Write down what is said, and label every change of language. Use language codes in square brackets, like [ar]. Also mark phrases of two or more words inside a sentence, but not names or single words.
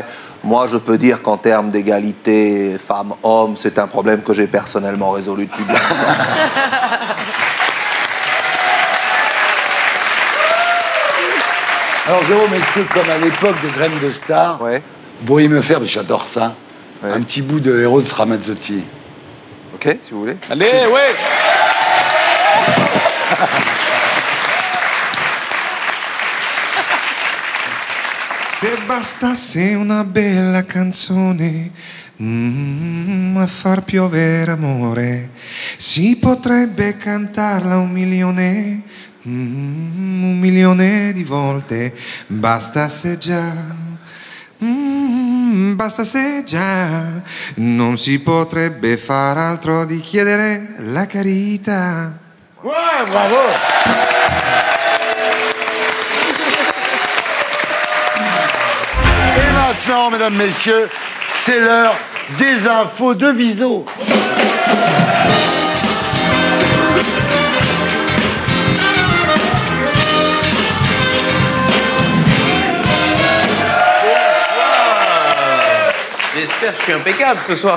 [fr] Moi, je peux dire qu'en termes d'égalité femmes-hommes, c'est un problème que j'ai personnellement résolu depuis bien longtemps. Alors Jérôme, est-ce que comme à l'époque de Graines de Star, vous pourriez me faire, parce que j'adore ça, un petit bout de Eros Ramazzotti? Ok, si vous voulez. Allez, ouais. [it] Se bastasse una bella canzone a far piovere amore, si potrebbe cantarla 1 milione di volte. Bastasse già, bastasse già, non si potrebbe far altro di chiedere la carità. [fr] Ouais, bravo. Et maintenant, mesdames, messieurs, c'est l'heure des infos de Viso. J'espère que je suis impeccable ce soir.